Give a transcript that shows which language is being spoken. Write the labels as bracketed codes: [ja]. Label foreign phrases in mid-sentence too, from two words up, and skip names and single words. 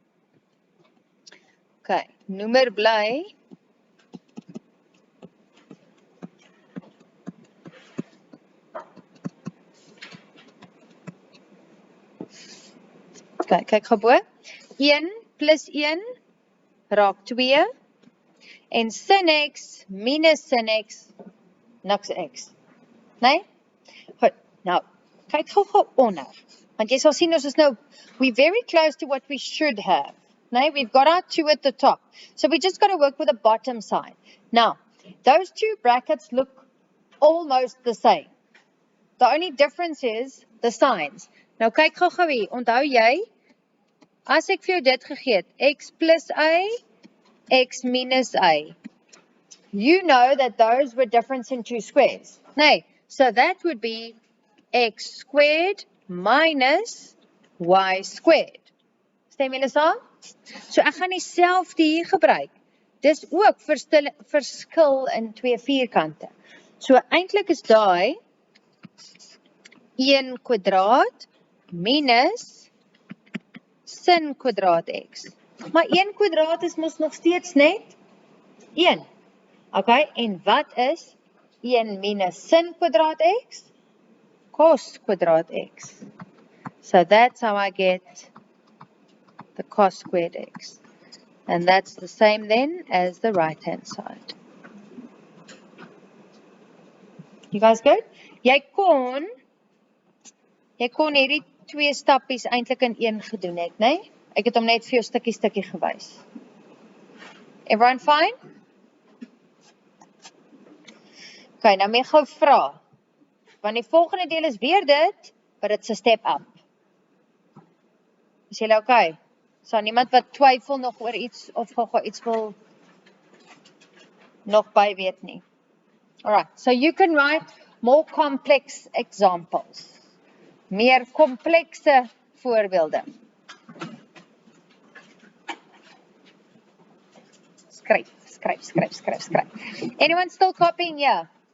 [af] Okay, noemer bly, okay, kyk gou bo, 1 plus 1 raak 2, en sin x minus sin x, niks x. Nee? Goed, nou, kyk gou onder. Want jy sal sien ons is nou, [en] we're very close to what we should have. Nee, we've got our 2 at the top. So we just got to work with the bottom side. Now, those two brackets look almost the same. The only difference is the signs. [af] Nou kyk gou hier, onthou jy, as ek vir jou dit gegee het, x plus a, x minus a. [en] You know that those were difference in two squares. Nee, so that would be x squared minus y squared. [af] Stem julle saam? So ek gaan dieselfde hier gebruik. Dis ook verskil in twee vierkante. So eintlik is daai 1 kwadraat minus sin kwadraat x. Maar 1 kwadraat is mos nog steeds net 1. Okay, en wat is 1 minus sin kwadraat x? Cos kwadraat x. [en] So that's how I get the cos squared x. And that's the same then as the right hand side. You guys good? [af] Jy kon hierdie twee stappies eintlik in een gedoen het, né? Ek het hom net vir jou stukkie gewys. [en] Everyone fine? [af] Okay, nou meer gou vra. Want die volgende deel is weer dit, [en] but it's a step up. [af] Is julle okay? So niemand wat twyfel nog oor iets of gou iets wil nog by weet nie. [en] Alright, so you can write more complex examples. [af] Meer komplekse voorbeelde. Skryf. [en] Anyone still copying here?